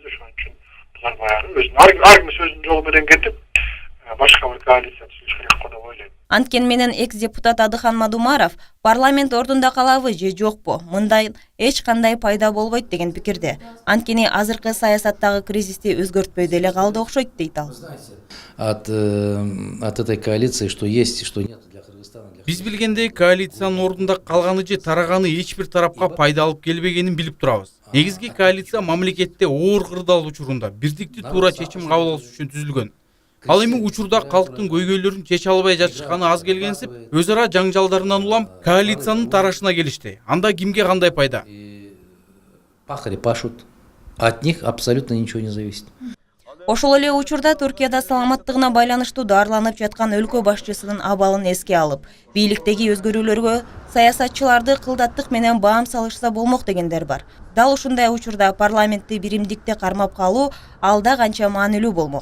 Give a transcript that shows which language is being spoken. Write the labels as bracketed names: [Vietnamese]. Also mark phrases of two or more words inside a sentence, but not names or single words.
[Kyrgyz] Ошон үчүн булар баягы өзүнүн ар ким сөзүнүн жолу менен кетип, башка бир коалиция түзүш керек го деп ойлойм. Анткени менен экс-депутат Адыхан Мадумаров парламент ордунда калабы же жокпу, мындай эч кандай пайда болбойт деген пикирде. Анткени азыркы саясаттагы кризисти өзгөртпөй деле калды окшойт дейт ал. [Russian] От этой коалиции что есть и что нет для Кыргызстана. [Kyrgyz] Биз билгендей коалициянын ордунда калганы же тараганы эч бир тарапка пайда алып келбегенин билип турабыз. Негизги коалиция мамлекетте оор кырдаал учурунда бирдиктүү туура чечим кабыл алыш үчүн түзүлгөн. Ал эми учурда калктын көйгөйлөрүн чече албай жатышканы аз келгенсип, өз ара жаңжалдарынан улам коалициянын тарашына келишти. Анда кимге кандай пайда? [Russian] Пахари пашут. От них абсолютно ничего не зависит. [Kyrgyz] Ошол эле учурда Туркияда саламаттыгына байланыштуу дарыланып жаткан өлкө башчысынын абалын эске алып, бийликтеги өзгөрүүлөргө саясатчыларды кылдаттык менен баам салышса болмок дегендер бар. Дал ушундай учурда парламентти биримдикте кармап калуу алда канча маанилүү болмок.